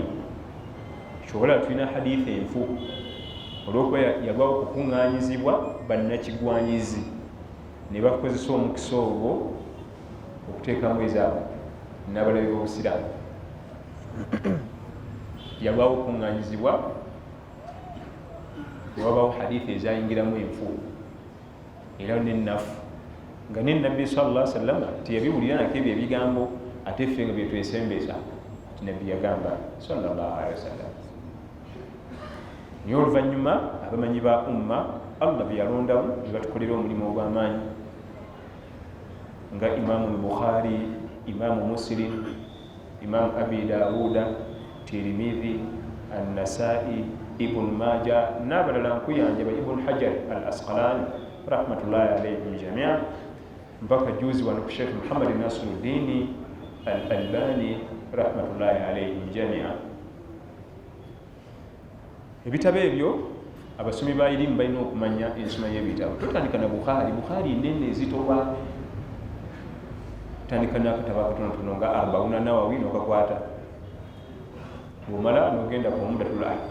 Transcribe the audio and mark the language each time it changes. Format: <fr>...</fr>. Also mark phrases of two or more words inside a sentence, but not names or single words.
<lg>Kyobola tulina hadithi enfu olw'okuba yalwawo okukuŋŋaanyizibwa bannakigwanyizi ne bakozesa omukisa ogwo okuteekamu ezaabwe n'abalabe b'Obusiraamu. Yalwawo okukuŋŋaanyizibwa ne wabaawo hadithi ezayingiramu enfu era n'ennafu, nga ne Nabbi</lg> <ar>صلى الله عليه وسلم</ar> <lg>teyabiwulira nako ebyo ebigambo ate ffe nga byetwesembeza nti Nabbi yagamba</lg> <ar>صلى الله عليه وسلم.</ar> <lg>Naye oluvannyuma abamanyi ba umma Allah bye yalondamu ne batukolera omulimu ogw'amaanyi nga Imaamu Bukhari, Imaamu Muslim, Imaamu Abi Dawuda, Tirmidhi, An-Nasa'i, Ibn Majah n'abalala nkuyanjaba Ibn Hajar al-Asqalani</lg> <ar>رحمة الله عليهم جميعا,</ar> <lg>mpaka juzi wano ku Sheikh Muhammad Nasiruddin al-Albani</lg> <ar>رحمة الله عليهم جميعا.</ar> <lg>Ebitabo ebyo abasomi ba irimu balina okumanya ensoma y'ebitabo. Totandika na Bukhari nene ezitoba, tandika n'akatabo akatonotono nga Arbauna Nawawi n'okakwata, bw'omala n'ogenda ku Umdatul Ahkam.</lg>